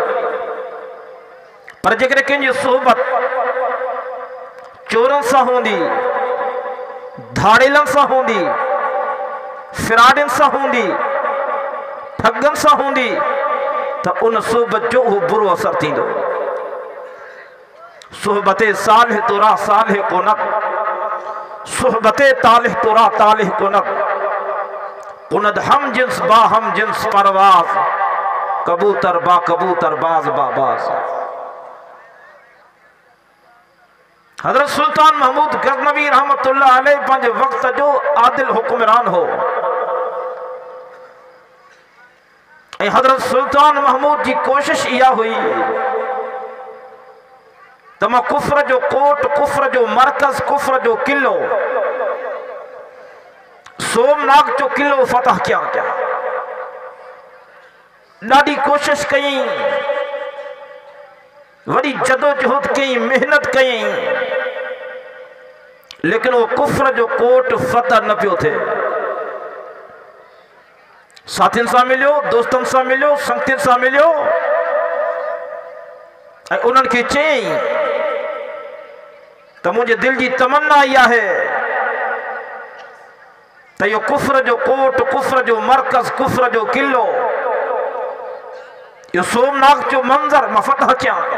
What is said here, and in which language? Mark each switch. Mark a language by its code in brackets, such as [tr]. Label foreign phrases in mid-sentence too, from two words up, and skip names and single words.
[sd] पर जेकॾहिं कंहिंजी सोहबत चोरनि सां हूंदी, धाड़ेलनि सां हूंदी, फिराडनि सां हूंदी, ठगनि सां हूंदी, त उन सोहबत जो उहो बुरो असर थींदो। [fa] صحبت صالح ترا صالح کند، صحبت طالح ترا طالح کند، کند همجنس با همجنس پرواز، کبوتر با کبوتر باز با باز. [sd] हजरत सुल्तान महमूद गज़नवी रहमतुल्लाह अलैह पंहिंजे वक़्त जो आदिल हुक्मरान हो ऐं हजरत सुल्तान महमूद जी कोशिश इहा हुई त मां कुफ्र जो कोट, कुफ्र जो मरकज़, कुफ्र जो किलो, सोमनाथ जो किलो फतह कयां। ॾाढी कोशिश कई, वॾी जदोजहद कई, मेहनत कई, लेकिन वो कुफ्र जो कोट फतह न पियो थिए। साथियुनि सां मिलियो, दोस्तनि सां मिलियो, संगतियुनि सां मिलियो ऐं उन्हनि खे चयईं त मुंहिंजे दिलि जी तमन्ना इहा आहे त इहो कुफ्र जो कोट, कुफ्र जो मरकज़, कुफ्र जो किलो, इहो सोमनाथ जो मंज़र मां फतह कयां।